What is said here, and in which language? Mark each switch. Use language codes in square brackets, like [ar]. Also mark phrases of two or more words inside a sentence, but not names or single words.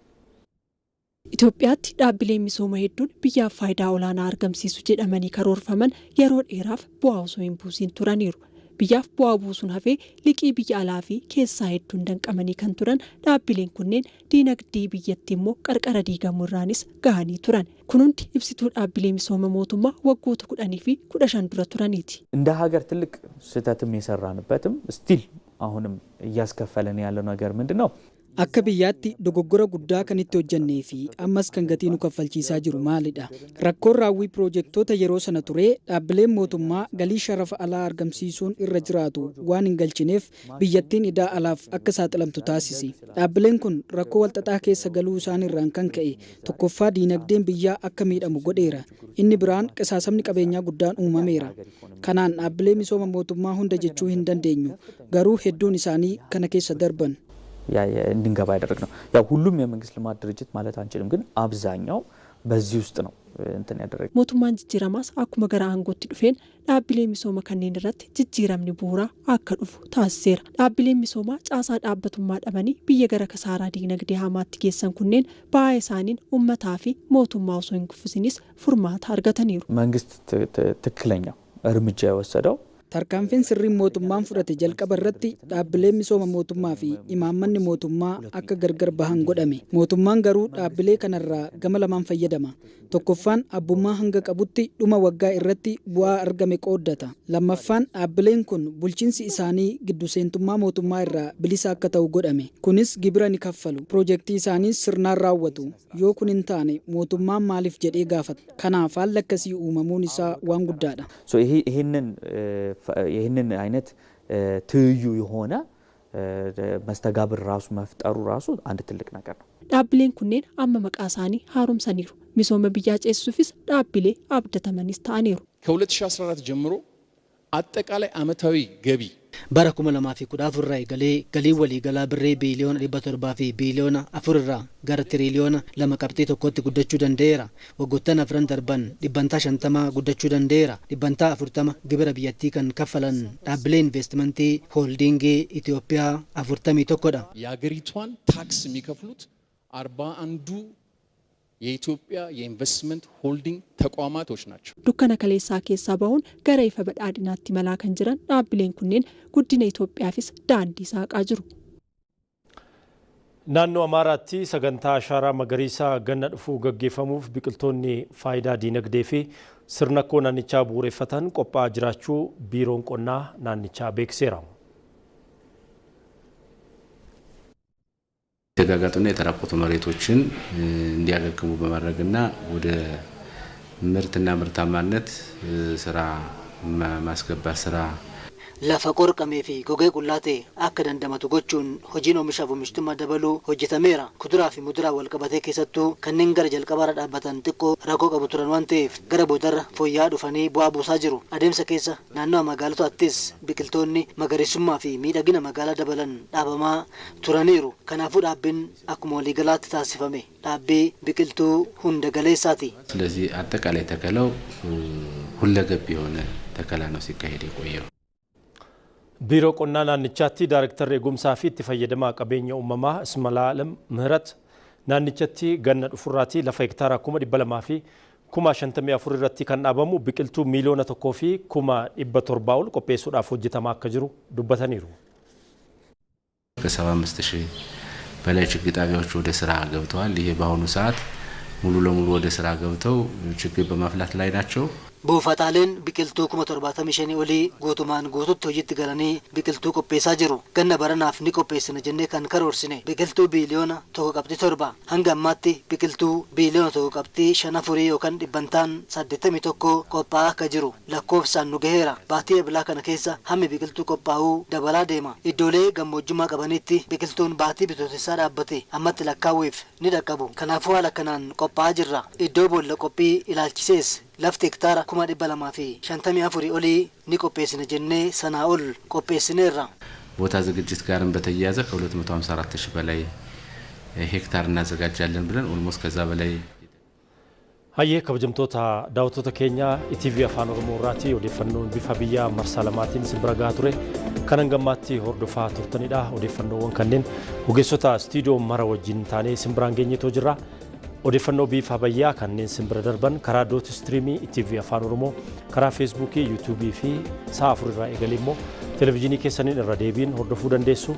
[om] Itoophiyaatti dhaabbileen misooma hedduun biyyaaf faayidaa olaanaa argamsiisu jedhamanii karoorfaman yeroo dheeraaf bu'aa osoo hin buusin turaniiru. Biyyaaf bu'aa buusuun hafee liqii biyya alaa fi keessaa hedduun danqamanii kan turan dhaabbileen kunneen diinagdee biyyattii immoo qarqara diigamuu irraanis gahanii turan. Kun hundi ibsituu dhaabbilee misooma mootummaa waggoota 10 fi 15 dura turaniiti. [am] እንደ ሀገር ትልቅ ስህተትም የሰራንበትም ስቲል አሁንም እያስከፈለን ያለው ነገር ምንድነው? [om] Akka biyyaatti dogoggora guddaa kan itti hojjennee fi ammas kan gatii nu kaffalchiisaa jiru maalidha? Rakkoon raawwii piroojektota yeroo sana ture dhaabbileen mootummaa galii sharafa alaa argamsiisuun irra jiraatu waan hin galchineef biyyattiin idaa alaaf akka saaxilamtu taasisi. Dhaabbileen kun rakkoo walxaxaa keessa galuu isaan irraan kan ka'e tokkoffaa diinagdeen biyyaa akka miidhamu godheera. Inni biraan qisaasamni qabeenyaa guddaan uumameera. Kanaan dhaabbilee misooma mootummaa hunda jechuu hin dandeenyu. Garuu hedduun isaanii kana keessa darban. [am] እንድንገባ ያደረግነው ያው ሁሉም የመንግስት ልማት ድርጅት ማለት አንችልም ግን አብዛኛው በዚህ ውስጥ ነው እንትን ያደረገው [om] mootummaan jijjiiramaas akkuma gara aangootti dhufeen dhaabbilee misooma kanneen irratti jijjiiramni bu'uuraa akka dhufu taasiseera. Dhaabbileen misoomaa caasaa dhaabbatummaa dhabanii biyya gara kasaaraa diinagdee hamaatti geessan kunneen ba'aa isaaniin uummataa fi mootummaa osoo hin kuffisinis furmaata argataniiru. [am] መንግስት ትክክለኛው እርምጃ የወሰደው [om] Tarkaanfiin sirriin mootummaan fudhate jalqaba irratti dhaabbileen misooma mootummaa fi imaammanni mootummaa akka gargar bahan godhame. Mootummaan garuu dhaabbilee kanarraa gama lamaan fayyadama. Tokkoffaan abbummaa hanga qabutti dhuma waggaa irratti bu'aa argame qooddata. Lammaffaan dhaabbileen kun bulchiinsi isaanii giddu seentummaa mootummaa irraa bilisa akka ta'u godhame. Kunis gibira ni kaffalu. Piroojeektii isaaniis sirnaan raawwatu. Yoo kun hin taane mootummaan maaliif jedhee gaafata. Kanaaf haalli akkasii uumamuun isaa waan guddaadha. [am] ይህንን አይነት ትይዩ የሆነ መስተጋብር ራሱ መፍጠሩ ራሱ አንድ ትልቅ ነገር ነው። [om] dhaabbileen kunneen amma maqaa isaanii haaromsaniiru. Misooma biyyaa ceesisuufis dhaabbilee abdatamanis ta'aniiru. [am] ከ2014 ጀምሮ አጠቃላይ ዓመታዊ ገቢ [om] bara 2014 irraa eegalee galii waliigalaa birrii biiliyoona 700 fi biiliyoona 4 irraa gara tiriliyoona 2.1tti guddachuu danda'eera. Waggoottan afran darban dhibbantaa 50 guddachuu danda'eera. Dhibbantaa 40 gibira biyyattii kan kaffalan dhaabbilee investimentii holdingii Itoophiyaa 41dha. [am] የሀገሪቷን ታክስ የሚከፍሉት 41ዱ የኢትዮጵያ የኢንቨስትመንት ሆልዲንግ ተቋማቶች ናቸው። [om] dukkana kaleessaa keessaa bahuun gara ifa badhaadhinaatti malaa kan jiran dhaabbileen kunneen guddina Itoophiyaafis daandii saaqaa jiru. Naannoo Amaaraatti sagantaa ashaaraa magariisaa ganna dhufuu gaggeeffamuuf biqiltoonni faayidaa diinagdee fi sirna koo naannichaa bu'uureffatan qophaa'aa jiraachuu biiroon qonnaa naannichaa beeksiseera. [am] የተጋጋጡና የተራቆቱ መሬቶችን እንዲያገግሙ በማድረግና ወደ ምርትና ምርታማነት ስራ ማስገባት ስራ [om] lafa qorqamee fi gogee qullaatee akka dandamatu gochuun hojiin oomishaaf oomishtummaa dabaluu hojjetameera. Kuduraa fi muduraa wal qabatee keessattuu kanneen gara jalqabaarra dhaabbatan xiqqoo rakkoo qabu turan waan ta'eef gara boodarra fooyya'aa dhufanii bu'aa buusaa jiru. Adeemsa keessa naannoo magaalotaattis biqiltoonni magariisummaa fi miidhagina magaalaa dabalan dhaabamaa turaniiru. Kanaafuu dhaabbiin akkuma waliigalaatti taasifame dhaabbii biqiltuu hunda galeessaati. [am] ስለዚህ አጠቃላይ ተከላው ሁለገብ የሆነ ተከላ ነው ሲካሄድ የቆየው። [om] Biiroo qonnaa naannichaatti Daayrektarri eegumsaa fi itti fayyadamaa qabeenya uumamaa Ismalaalam Mihirat naannichatti ganna dhufurraatti lafa hektaara 200,000 fi 54,000 irratti kan dhaabamu biqiltuu miiliyoona 1 fi 700,000 ol qopheessuudhaaf hojjetamaa akka jiru dubbataniiru. [am] ከ75,000 በላይ ችግኝ ጣቢያዎች ወደ ስራ ገብተዋል። ይሄ በአሁኑ ሰዓት ሙሉ ለሙሉ ወደ ስራ ገብተው ችግኝ በማፍላት ላይ ናቸው። [om] buufataaleen biqiltuu 75,000 olii guutumaan guututti hojiitti galanii biqiltuu qopheessaa jiru. Ganna baranaaf ni qopheessina jennee kan karoorsine biqiltuu biiliyoona 1.7 hanga ammaatti biqiltuu biiliyoona 1.5 yookaan dhibbantaan 81 qophaa'aa akka jiru lakkoofsaan nu gaheera. Baatii ebilaa kana keessa hammi biqiltuu qophaa'uu dabalaa deema. Iddoolee gammoojjummaa qabanitti biqiltuun baatii bitootessaa dhaabbate ammatti lakkaawweef ni dhaqqabu. Kanaafuu haala kanaan qophaa'aa jirra. Iddoo boolla qophii ilaalchisees lafti hektaara 254 olii ni qopheessina jennee sanaa ol qopheessineerra. [am] ቦታ ዝግጅት ጋርም በተያያዘ ከ254,000 በላይ ሄክታር እናዘጋጃለን ብለን ኦልሞስት ከዛ በላይ [om] Hayyee kabajamtoota daawwattoota keenya ETV Afaan Oromoo irratti odeeffannoon bifa biyyaa marsaa lamaatiin simbira gahaa ture kanan gammaatti hordofaa turtanidha. Odeeffannoowwan kanneen ogeessota istiidiyoo mara wajjin taanee simbiraan geenyetoo jirra. Odeeffannoo bifa biyyaa kanneen simbira darban karaa doot istiriimii ETV Afaan Oromoo karaa feesbuukii yuutuubii fi sa'a 4 irraa eegalee immoo televezyiinii keessaniin irra deebiin hordofuu dandeessu.